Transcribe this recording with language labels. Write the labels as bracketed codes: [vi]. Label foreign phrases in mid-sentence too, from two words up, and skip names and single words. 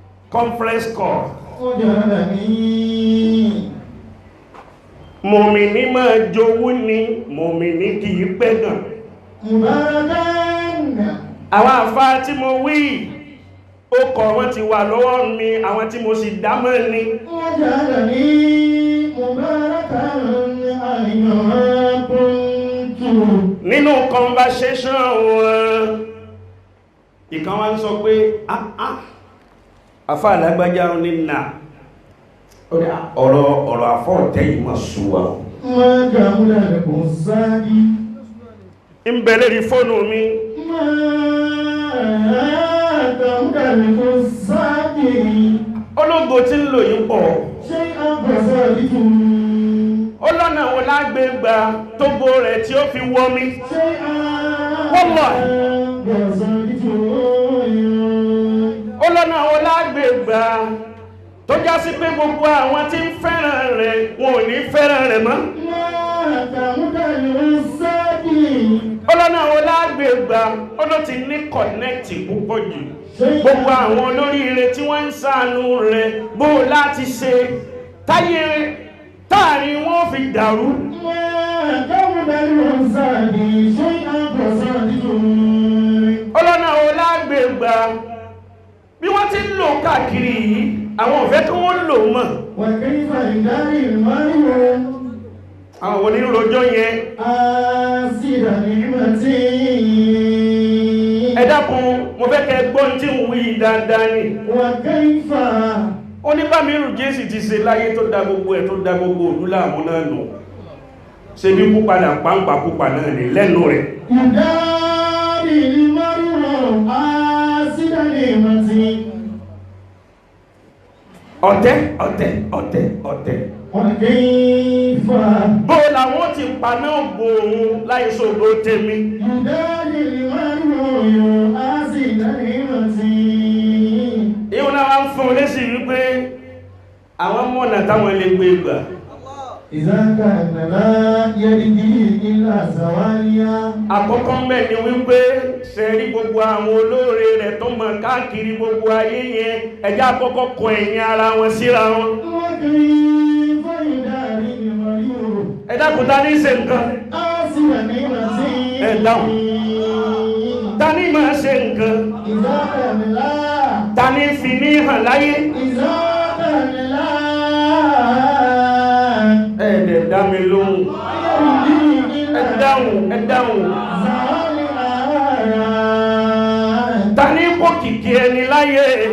[en] conference call. [yo] وجعلني Mùmìnì máa jowú ni, mùmìnì kì í pẹ́ gàn. مباركا. Àwọn àfáà tí mo wí, ó kọ wọ́n ti wà lọ́wọ́ mi, àwọn tí mo sì dá mọ́ ni. [ar] وجعلني مباركا أينما كنت. [yo] Nínú conversation wọn, ìkan wá ń sọ pé, "Ah, ah, àfáà lágbájá ń ní nà." Ó ní, "Ah, ọ̀rọ̀, ọ̀rọ̀ àfọ̀ ọ̀tẹ̀ yìí mà sú wa o." [ar] ما كمل البستان. [yo] Ń bẹ lérí fóònù mi. [ar] ما كمل البستان. [yo] Ológo tí ń lò yín pọ̀. [ar] شيئا فسألته. [yo] Ó lọ́nà wo la gbé gbà tógo rẹ̀ tí ó fi wọ́ mi? [ar] شيئا Wallahi. فسألته. [yo] Ó lọ́nà wo la gbé gbà tó já sí pé gbogbo àwọn tí ń fẹ́ràn rẹ̀, wọn ò ní fẹ́ràn rẹ̀ mọ́? [ar] ما كمل البستان. [yo] Ó lọ́nà wo la gbé gbà? Ó ló ti ní connect púpọ̀ jù. Gbogbo àwọn olóríire tí wọ́n ń ṣàánú rẹ̀, bó o láti ṣe táyé táàrin wọn ò fi dàrú? [ar] ما كمل البستان. شيئا فسألته. [yo] Ó lọ́nà wo la gbé gbà? Bí wọ́n ti ń lò káàkiri yìí, àwọn ò fẹ́ kí wọ́n lò mọ́. [ar] وكيف يداري المرء [yo] Àwọn wo ni ń rojọ́ yẹn? [ar] آسر نعمته. [yo] Ẹ dákun, mo fẹ́ kẹ́ ẹ gbọ́ ohun tí ń wí dáadáa ni. وكيف Ó ní bá mi rù Jésù ti ṣe láyé tó da gbogbo ẹ̀, tó da gbogbo òlú láàmú náà nù. Ṣé bí kú padà pàǹpà kú padà náà ni lẹ́nu rẹ̀? [ar] يداري المرء آسر نعمته. [yo] Ọ̀tẹ̀, ọ̀tẹ̀, ọ̀tẹ̀, ọ̀tẹ̀. وكيف Bó làwọn ti paná bo òun láì ṣògo tèmi? [ar] يداري المرء آسر نعمته. [yo] Ìwọ náà wá ń fún un lésì wípé àwọn mọ̀nà táwọn lè gbé gbà. [ar] إذا كان لا يرجع إلا زواليا. [yo] Àkọ́kọ́ ń bẹ̀ ni wípé ṣe rí gbogbo àwọn olóore rẹ̀ tó mọ káàkiri gbogbo ayé yẹn, ẹ jẹ́ àkọ́kọ́ kọ ẹ̀yìn ara wọn síra wọn. [ar] وكيف يداري المرء [yo] Ẹ dákun, ta ní í ṣe nǹkan? [ar] آسر نعمته. [yo] Ẹ dáhùn. Ta ní máa ṣe nǹkan? [ar] إذا كان لا [yo] Ta ní fi ní hàn láyé? [ar] إذا كان لا [yo] Ẹ dẹ̀ dá mi lóhùn. [ar] يرجع إلا [yo] Ẹ dáhùn, ẹ dáhùn. زواليا. Ta ní kó kìkì ẹni láyé?